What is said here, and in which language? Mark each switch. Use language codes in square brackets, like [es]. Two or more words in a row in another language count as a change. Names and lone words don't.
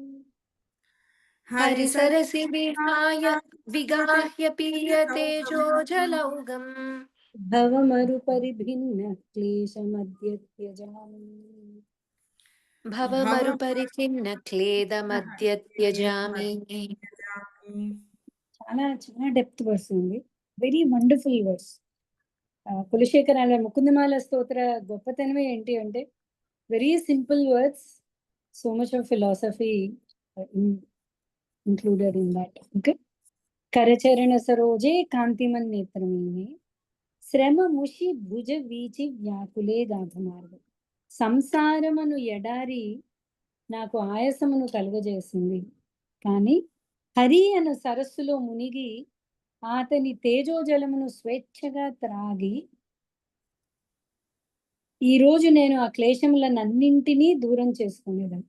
[sa] हरिसरसि विगाह्य पीयतेजो जलौघम् भवमरुपरिभिन्न क्लेशमद्य त्यजामि भवमरुपरिचिन्न क्लेदमद्य त्यजामि. [te] చాలా చాలా [en] depth verse [te] ఉంది. [en] very wonderful verse. [te] కులశేఖర ముకుందమాల స్తోత్ర గొప్పతనమే ఏంటి అంటే [en] very simple words, so much of philosophy included in that. Okay. [sa] కరచరణ సరోజే కాంతిమన్ నేత్రమీనే శ్రమ ముషి భుజ వీచి వ్యాకులే గాధమార్గం. [te] సంసారమును ఎడారి నాకు ఆయాసమును కలుగజేసింది, కానీ హరి అను సరస్సులో మునిగి అతని తేజోజలమును స్వేచ్ఛగా త్రాగి ఈ రోజు నేను ఆ క్లేశములనన్నింటినీ దూరం చేసుకునేదాన్ని.